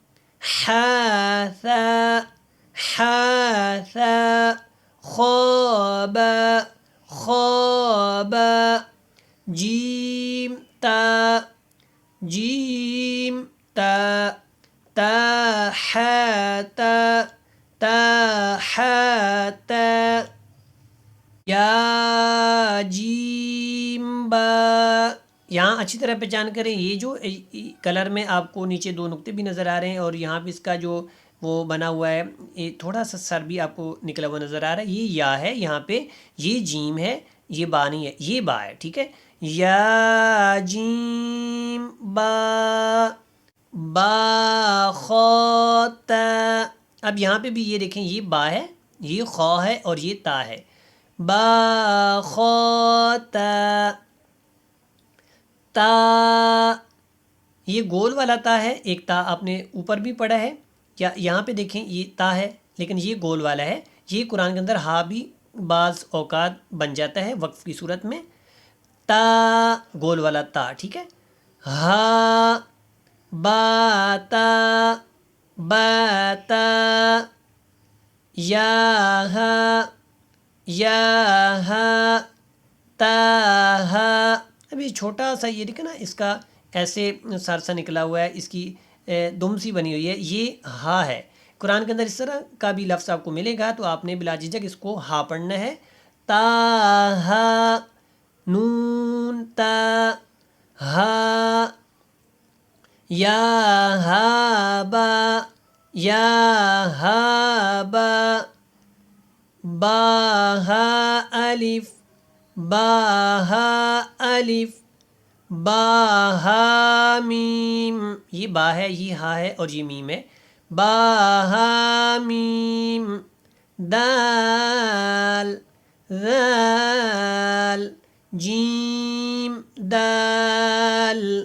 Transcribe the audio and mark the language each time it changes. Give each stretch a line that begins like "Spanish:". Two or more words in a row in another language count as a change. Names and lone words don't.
Arabic: حاثا حاثا خوابا خوابا جیم تا جیم تا تا حاتا تا حاتا یا جیم با.
Urdu: یہاں اچھی طرح پہچان کریں. یہ جو کلر میں آپ کو نیچے 2 نقطے بھی نظر آ رہے ہیں اور یہاں پہ اس کا جو وہ بنا ہوا ہے, یہ تھوڑا سا سر بھی آپ کو نکلا ہوا نظر آ رہا ہے. یہ یا ہے یہاں پہ, یہ جیم ہے, یہ با نہیں ہے, یہ با ہے. ٹھیک ہے,
Arabic: یا جیم با با خا تا.
Urdu: اب یہاں پہ بھی یہ دیکھیں, یہ با ہے, یہ خا ہے اور یہ تا ہے.
Arabic: با خا تا تا.
Urdu: یہ گول والا تا ہے, ایک تا آپ نے اوپر بھی پڑھا ہے. یا یہاں پہ دیکھیں یہ تا ہے لیکن یہ گول والا ہے. یہ قرآن کے اندر ہا بھی بعض اوقات بن جاتا ہے وقف کی صورت میں. تا گول والا تا. ٹھیک ہے,
Arabic: ہا با تا با تا یا ہا تا ہا.
Urdu: اب یہ چھوٹا سا یہ دیکھیں نا, اس کا ایسے سر سا نکلا ہوا ہے, اس کی دم سی بنی ہوئی ہے, یہ ہا ہے. قرآن کے اندر اس طرح کا بھی لفظ آپ کو ملے گا تو آپ نے بلا جھجک اس کو ہا پڑھنا ہے.
Arabic: تا ہا نون تا ہا یا ہا با یا ہا با با ہا الف با ہا الف با ہا میم.
Urdu: یہ با ہے, یہ ہا ہے اور یہ میم ہے.
Arabic: با ہا میم دال ذال جیم دال.